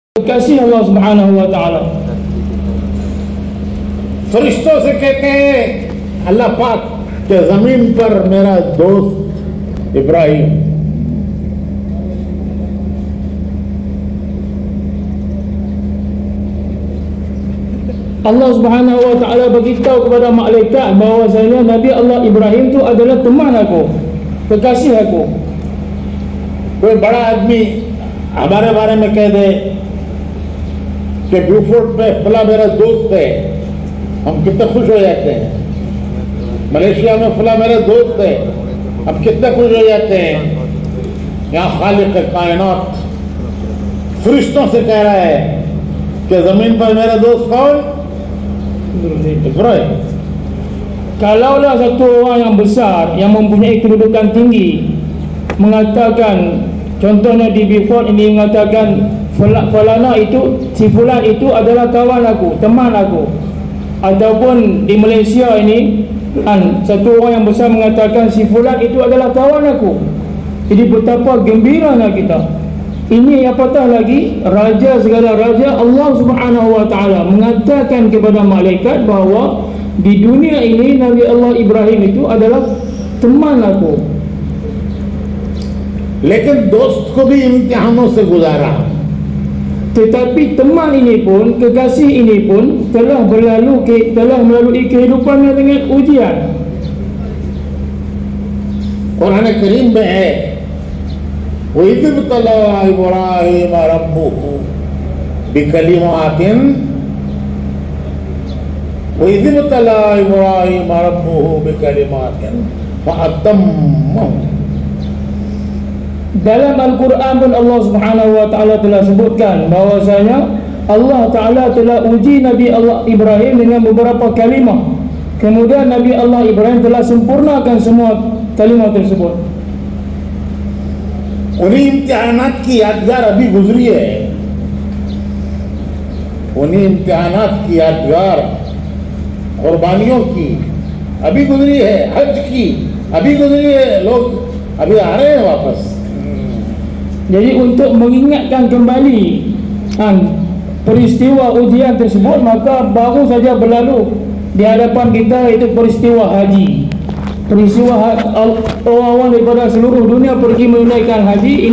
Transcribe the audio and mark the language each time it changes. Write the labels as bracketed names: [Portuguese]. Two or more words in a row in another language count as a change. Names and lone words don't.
[Malay] kekasih [Arabic] الله سبحانه وتعالى. [Hindi] फरिश्तों से कहते हैं अल्लाह पाक के जमीन पर मेरा दोस्त इब्राहिम, [Arabic] الله سبحانه وتعالى [Malay] beritahu kepada malaikat bahawasanya Nabi Allah Ibrahim tu adalah teman aku, kekasih aku. [Hindi] कोई बड़ा आदमी हमारे बारे में कह दे कि ब्यूफोर्ट में फला मेरा दोस्त है, हम कितने खुश हो जाते हैं। मलेशिया में फला मेरा दोस्त है, हम कितने खुश हो जाते हैं। यहाँ खालिक कायनात फरिश्तों से कह रहा है कि जमीन पर मेरा दोस्त कौन? Ibrahim. [Malay] Kalaulah satu orang yang besar yang mempunyai kedudukan tinggi mengatakan, contohnya di Beaufort ini mengatakan falana itu, si fulan itu adalah kawan aku, teman aku, ataupun di Malaysia ini satu orang yang besar mengatakan si fulan itu adalah kawan aku, jadi betapa gembiranya kita. Ini apatah lagi raja segala raja [Arabic] الله سبحانه وتعالى [Malay] mengatakan kepada malaikat bahawa di dunia ini Nabi Allah Ibrahim itu adalah teman aku. [Hindi] लेकिन दोस्त को भी इम्तिहानों से गुजारा, [Malay] tetapi teman ini pun, kekasih ini pun telah melalui kehidupannya dengan ujian. [Hindi] कुरान करीम में है [Arabic] وإذ ابتلى إبراهيم ربه بكلمات وإذ ابتلى إبراهيم ربه بكلمات فأتمهن. [Malay] Dalam Al-Quran pun [Arabic] الله سبحانه وتعالى [Malay] telah sebutkan bahwasanya [Arabic] الله تعالى [Malay] telah uji Nabi Allah Ibrahim dengan beberapa kalimah. Kemudian Nabi Allah Ibrahim telah sempurnakan semua kalimah tersebut. [Hindi] उन्हीं इम्तिहानात की यादगार अभी गुजरी है, उन्हीं इम्तिहानात की यादगार कुर्बानियों की अभी गुजरी है, हज की अभी गुजरी है, लोग अभी आ रहे हैं वापस. [Malay] Jadi untuk mengingatkan kembali peristiwa ujian tersebut, maka baru saja berlalu di hadapan kita itu peristiwa haji. Peristiwa orang-orang daripada seluruh dunia pergi menunaikan haji.